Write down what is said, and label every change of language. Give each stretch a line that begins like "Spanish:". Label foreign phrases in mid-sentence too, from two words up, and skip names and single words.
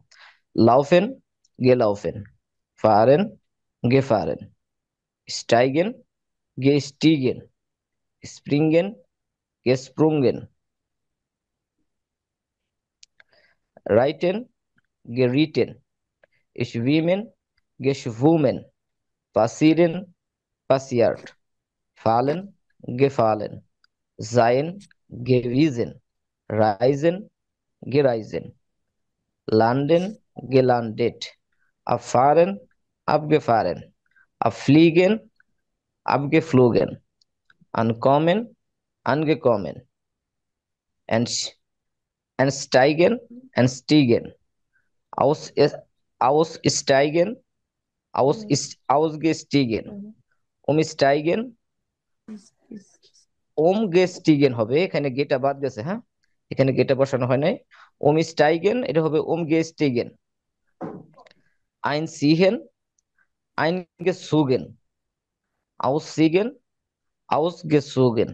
German: laufen, ge laufen. fahren, ge fahren. steigen, ge stiegen. springen, ge sprungen. reiten, ge ritten. schwimmen, geschwommen. passieren, passiert. fallen, gefallen. sein, gewesen. reisen, gereisen. landen, gelandet. abfahren, abgefahren. abfliegen, abgeflogen. ankommen, angekommen. Ents- Entsteigen, entstiegen. Aus, aussteigen, ausgestiegen. umsteigen, গেস্টিগেন হবে।
Bangla: এখানে গেটা বাদ গেছে, হ্যাঁ, এখানে গেটা বসানো হয় নাই।
German: স্টাইগেন
Bangla: এটা হবে
German: গেস্টিগেন। ein ziehen, ein zogen. ziehen, zogen.